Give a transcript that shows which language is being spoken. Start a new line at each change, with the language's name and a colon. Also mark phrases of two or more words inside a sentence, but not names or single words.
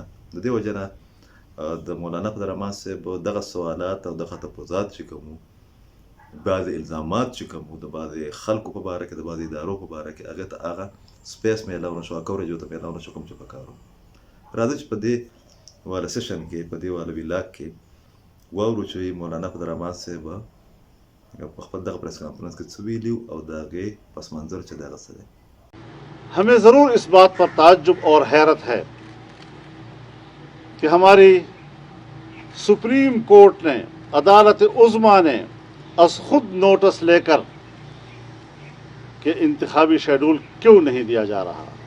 Pashto: د دې وجه نه د مولانا پدرمان صاحب دغه سوالات او دغه تپوزات چې کوم بعضې الزامات چې کوم د بعضې خلکو په باره کې، د بعضې ادارو په باره کې، هغې ته هغه سپیس میلاو نه شو، کوریج ورته میلاو نه شو کوم چې پکار و. راځئ چې په دې واله سیشن کې، په دې واله ویلاګ کې واورو چې مولانا پدرمان صاحب په خپل دغه پریس کانفرنس کې څه ویلي او د هغې پس منظر چې دی هغه څه دی.
Urdu: ہمیں ضرور اس بات پر تعجب اور حیرت ہے کہ ہماری سپریم کورٹ نے، عدالت عظمیٰ نے از خود نوٹس لے کر کہ انتخابی شیڈول کیوں نہیں دیا جا رہا.